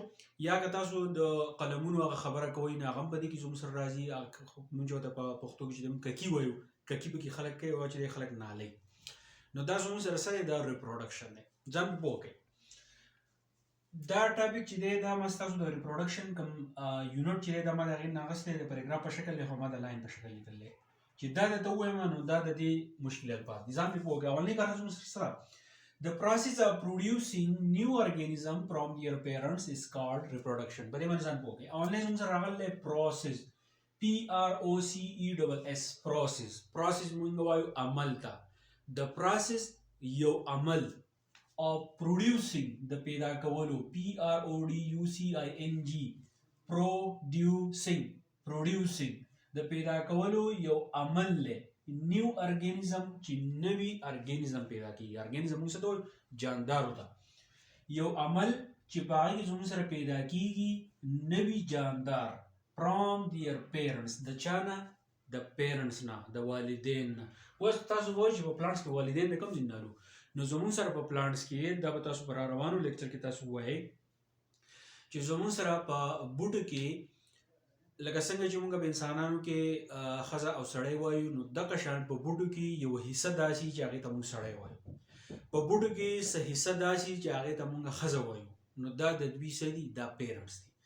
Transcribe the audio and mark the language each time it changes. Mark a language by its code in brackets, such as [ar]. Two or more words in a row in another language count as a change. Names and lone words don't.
[ps] یا که تاسو د قلمونو هغه خبره کوئ نه هغه په دې کې زموږ سره راځي مونږ ته په پښتو کې چې ککی وایو ککی به کې خلک کوي او چې خلک نالي نو دا زموږ سره سره دا ریپروډکشن دی. ځان پوه کړئ دا ټاپک چې دی دا ما ستاسو د ریپروډکشن کوم یونټ چې دی دا ما د هغې نه اخیستی د پیراګراف په شکل دی خو ما د لاین په شکل لیکلی دی چې دا درته ووایم نو دا د دې مشکل الفاظ دي. ځان پرې پوه کړئ. اولنی کار زموږ سره [en] The process of producing new organism from their parents is called reproduction. [ps] په دې باندې ځان پوه کړئ. اولنی زموږ سره راغلی [en] process PROCESS process [ps] مونږ وایو عمل ته. د process یو عمل [en] of producing [ps] د پیدا کولو producing د پیدا کولو یو عمل له [en] new organism [ps] چې نوی ارګانیزم پیدا کیږي. ارګانیزم موږ څه ته وایو جاندارو ته یو عمل چې په هغې کې زموږ سره پیدا کیږي نوی جاندار [en] from their parents [ps] د چا نه د پیرنټس نه د والدین نه. اوس تاسو وایئ چې په پلانټس کې والدین د کوم ځای نه نو زموږ سره په پلانټس کې دا به تاسو په راروانو لیکچر کې تاسو وایئ چې زموږ سره په بوټو کې لکه څنګه چې موږ په انسانانو کې ښځه او سړی وایو نو دغه شان په بوټو کې یو حصه داسې چې هغې ته موږ سړی وایو په بوټو کې څه حصه داسې چې هغې ته موږ ښځه وایو نو دا د دوی څه دي دا پیرنټس دي.